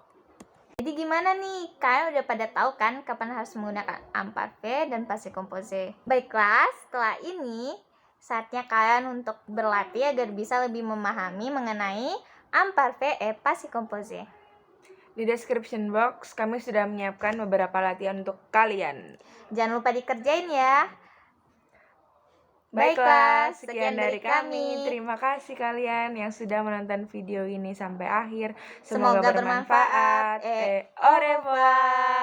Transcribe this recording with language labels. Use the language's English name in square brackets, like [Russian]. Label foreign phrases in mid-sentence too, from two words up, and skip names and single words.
[Indonesian] jadi gimana nih? Kalian udah pada tahu kan kapan harus menggunakan imparfait dan [French] passé composé? [Indonesian] Baiklah, setelah ini saatnya kalian untuk berlatih agar bisa lebih memahami mengenai [French] imparfait et passé composé. [Indonesian] Di [English] description box [Indonesian] kami sudah menyiapkan beberapa latihan untuk kalian. Jangan lupa dikerjain ya. Baiklah, sekian dari kami. Terima kasih kalian yang sudah menonton video ini sampai akhir. Semoga bermanfaat. [French] Au revoir.